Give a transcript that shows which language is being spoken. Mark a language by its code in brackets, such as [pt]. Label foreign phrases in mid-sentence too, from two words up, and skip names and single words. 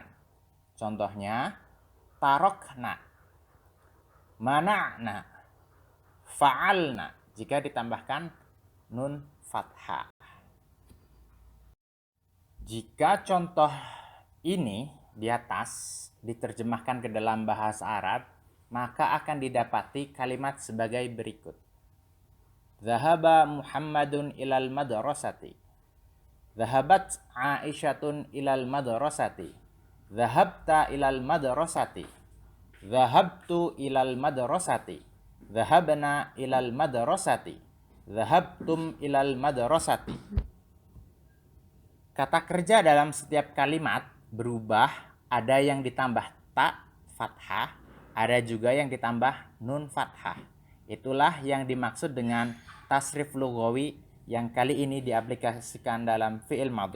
[id] Contohnya, [ar] تركنا منعنا فعلنا [id] jika ditambahkan nun fathah. Jika contoh ini di atas diterjemahkan ke dalam bahasa Arab, maka akan didapati kalimat sebagai berikut. [ar] ذهب محمد إلى المدرسة. ذهبت عائشة إلى المدرسة. ذهبت إلى المدرسة. ذهبت إلى المدرسة. ذهبنا إلى المدرسة. ذهبتم إلى المدرسة. [id] Kata kerja dalam setiap kalimat berubah, ada yang ditambah ta fathah, ada juga yang ditambah nun fathah. Itulah yang dimaksud dengan [ar] تصريف لغوي [id] yang kali ini diaplikasikan dalam [ar] فعل ماض.